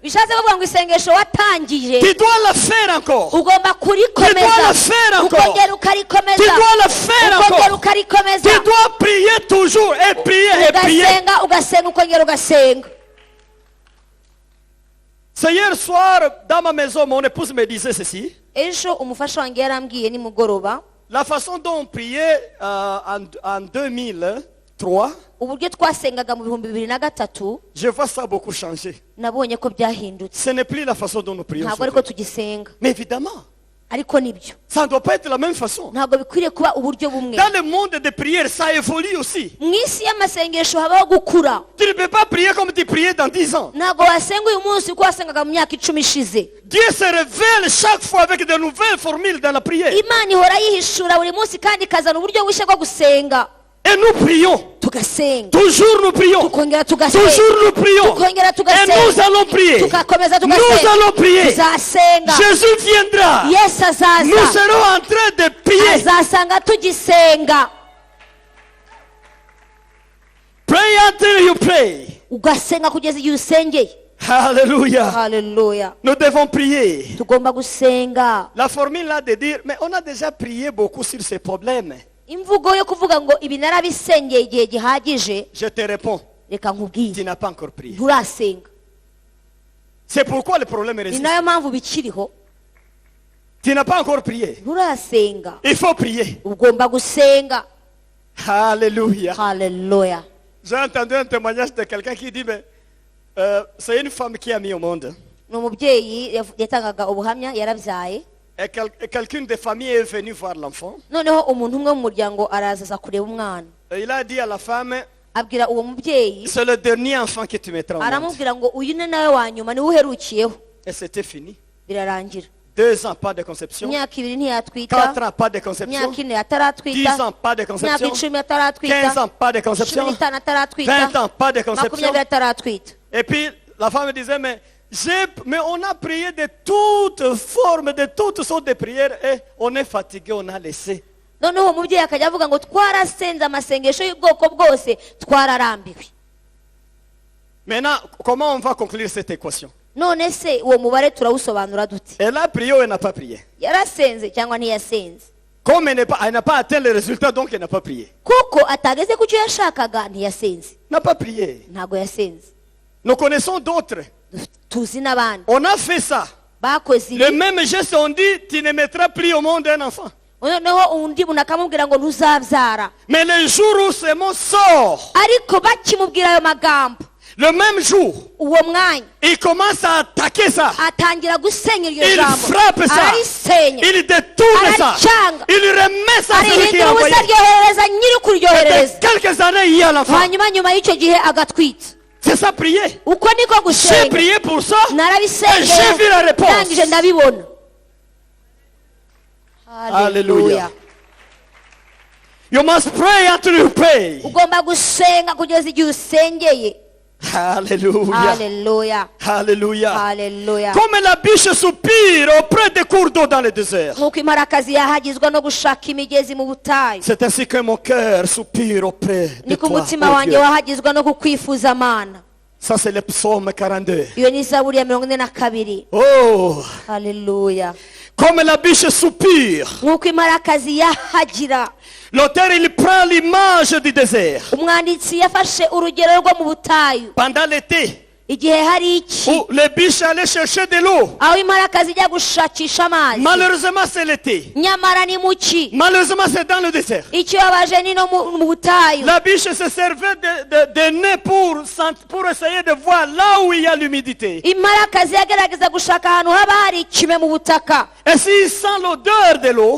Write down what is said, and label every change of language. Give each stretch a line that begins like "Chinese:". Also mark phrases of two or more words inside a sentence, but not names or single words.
Kinyarwanda: bishatse kuvuga ngo isengesho watangije
French: tu dois le faire encore.
Kinyarwanda: ugomba
French: Tu dois
Kinyarwanda: kurikomeza
French: le faire encore.
Kinyarwanda: ukongera
French: Tu
Kinyarwanda: ukarikomeza
French: dois le faire
Kinyarwanda: ukongera
French: encore.
Kinyarwanda: ukarikomeza
French: Tu dois prier toujours et prier et prier.
Kinyarwanda: ugasenga ugasenga ukongera ugasenga.
French: C'est hier soir, dans ma maison, mon épouse me disait ceci.
Kinyarwanda: ejo umufasha wanjye yarambwiye nimugoroba
French: La façon dont on priait en 2003,
Kinyarwanda: uburyo twasengaga mu bihumbi 2003
French: je vois ça beaucoup changer.
Kinyarwanda: nabonye ko byahindutse
French: Ce n'est plus la façon dont nous prions.
Kinyarwanda: ntabwo ariko tugisenga
French: Mais évidemment,
Kinyarwanda: ariko nibyo
French: ça ne doit pas être la même façon.
Kinyarwanda: ntabwo bikwiriye kuba uburyo bumwe.
French: Dans le monde de prière, ça évolue aussi.
Kinyarwanda: mu isi y'amasengesho habaho gukura.
French: Tu ne peux pas prier comme tu priais dans 10 ans.
Kinyarwanda: ntabwo wasenga uyu munsi uko wasengaga mu myaka 10 ishize.
French: Dieu se révèle chaque fois avec de nouvelles formules dans la prière.
Kinyarwanda: imana ihora yihishura buri munsi kandi ikazana uburyo bushya bwo gusenga.
French: Et nous prions.
Kinyarwanda: tugasenga
French: Toujours nous prions.
Kinyarwanda: tukongera tugasenga
French: Toujours nous prions.
Kinyarwanda: tukongera
French: Et
Kinyarwanda: tugasenga
French: nous allons prier.
Kinyarwanda: tugakomeza
French: Nous
Kinyarwanda: tugasenga
French: allons prier.
Kinyarwanda: tuzasenga.
French: Jésus viendra.
Kinyarwanda: yesu azaza
French: Nous serons en train de prier.
Kinyarwanda: azasanga tugisenga.
English: Pray until you pray.
Kinyarwanda: ugasenga kugeza igihe usengeye.
French: Alléluia.
Kinyarwanda: haleluya.
French: Nous devons prier.
Kinyarwanda: tugomba gusenga.
French: La formule là de dire, mais on a déjà prié beaucoup sur ces problèmes.
Kinyarwanda: imvugo yo kuvuga ngo ibi narabisengeye igihe gihagije,
French: Je te réponds,
Kinyarwanda: reka
French: tu
Kinyarwanda: nkubwire
French: n'as pas encore prié.
Kinyarwanda: nturasenga.
French: C'est pourquoi le problème
Kinyarwanda: ni
French: résiste.
Kinyarwanda: nayo mpamvu bikiriho
French: Tu n'as pas encore prié.
Kinyarwanda: nturasenga.
French: Il faut prier.
Kinyarwanda: ugomba gusenga.
French: Alléluia.
Kinyarwanda: haleluya.
French: J'ai entendu un témoignage de quelqu'un qui dit, mais c'est une femme qui a mis au monde.
Kinyarwanda: ni umubyeyi yatangaga ubuhamya yarabyaye,
French: Et quelqu'une des familles est venue voir l'enfant.
Kinyarwanda: noneho umuntu umwe mu muryango araza aza kureba umwana,
French: Et il a dit à la femme,
Kinyarwanda: abwira uwo mubyeyi,
French: c'est le dernier enfant que tu mettras au monde.
Kinyarwanda: aramubwira ngo uyu ni nawe wa nyuma niwe uherukiyeho.
French: Et c'était fini.
Kinyarwanda: birarangira.
French: 2 ans, pas de conception.
Kinyarwanda: imyaka 2 ntiyatwita,
French: 4 ans, pas de conception.
Kinyarwanda: imyaka 4
French: 10
Kinyarwanda: ataratwita,
French: ans, pas de
Kinyarwanda: imyaka
French: conception.
Kinyarwanda: 10 ataratwita,
French: 15 ans, pas de conception.
Kinyarwanda: 15 ataratwita,
French: 20 ans, pas de conception.
Kinyarwanda: 20 ataratwita.
French: Et puis, la femme disait, mais on a prié de toutes formes, de toutes sortes de prières, et on est fatigué, on a laissé.
Kinyarwanda: noneho umubyeyi akajya avuga ngo twarasenze amasengesho y'ubwoko bwose twararambiwe.
French: Maintenant, comment on va conclure cette équation?
Kinyarwanda: none se uwo mubare turawusobanura dute?
French: Elle a prié ou elle n'a pas prié?
Kinyarwanda: yarasenze cyangwa ntiyasenze?
French: Comme elle n'a pas atteint le résultat, donc elle n'a pas prié.
Kinyarwanda: kuko atageze ku cyo yashakaga ntiyasenze,
French: Elle n'a pas prié.
Kinyarwanda: ntabwo yasenze.
French: Nous connaissons d'autres.
Kinyarwanda: tuzi n'abandi
French: On a fait ça.
Kinyarwanda: bakoze
French: Le
Kinyarwanda: ibi,
French: même geste, on dit, tu ne mettras plus au monde un enfant.
Kinyarwanda: noneho undi muntu akamubwira ngo ntuzabyara,
French: Mais le jour où ce mot sort,
Kinyarwanda: ariko bakimubwira ayo magambo,
French: le même jour,
Kinyarwanda: uwo mwanya
French: il commence à attaquer ça.
Kinyarwanda: atangira gusenya iryo
French: Il
Kinyarwanda: jambo,
French: frappe ça.
Kinyarwanda: ararisenya,
French: Il détourne ça.
Kinyarwanda: aracyanga,
French: Il remet ça à celui qui
Kinyarwanda: arihindura
French: a envoyé.
Kinyarwanda: ubusa aryoherereza nyiri kuryoherereza,
French: Quelques années, il y a l'enfant.
Kinyarwanda: hanyuma nyuma y'icyo gihe agatwita.
French: C'est ça, prier.
Kinyarwanda: uko niko
French: J'ai
Kinyarwanda: gusenga.
French: prié pour ça. Et j'ai
Kinyarwanda: narabisengeye
French: vu la réponse.
Kinyarwanda: ndangije ndabibona.
English: Hallelujah. You must pray until you pray.
Kinyarwanda: ugomba gusenga kugeza igihe usengeye.
English: Hallelujah.
Kinyarwanda: haleluya
English: Hallelujah.
Kinyarwanda: haleluya.
French: Comme la biche soupire auprès des cours d'eau dans le désert.
Kinyarwanda: nk'uko imparakazi yahagizwa no gushaka imigezi mu butayu,
French: C'est ainsi que mon cœur soupire auprès de
Kinyarwanda: niko
French: toi.
Kinyarwanda: umutima
French: oh
Kinyarwanda: wanjye
French: Dieu.
Kinyarwanda: wahagizwa no kukwifuza mana.
French: Ça, c'est le psaume 42.
Kinyarwanda: iyo ni zaburi ya 42.
French: Oh,
Kinyarwanda: haleluya.
French: comme la biche soupire.
Kinyarwanda: nk'uko imparakazi yahagira,
French: L'auteur, il prend l'image du désert.
Kinyarwanda: umwanditsi yafashe urugero rwo mu butayu
French: Pendant l'été,
Kinyarwanda: igihe hari iki,
French: où les biches allaient chercher de l'eau.
Kinyarwanda: aho imparakazi ijya gushakisha amazi.
French: Malheureusement, c'est l'été.
Kinyarwanda: nyamara ni mu ki,
French: Malheureusement, c'est dans le désert.
Kinyarwanda: ikibabaje ni no mu butayu.
French: La biche se servait de nez pour essayer de voir là où il y a l'humidité.
Kinyarwanda: imparakazi yagerageza gushaka ahantu haba hari ikime mu butaka,
French: Et s'il sent l'odeur de l'eau,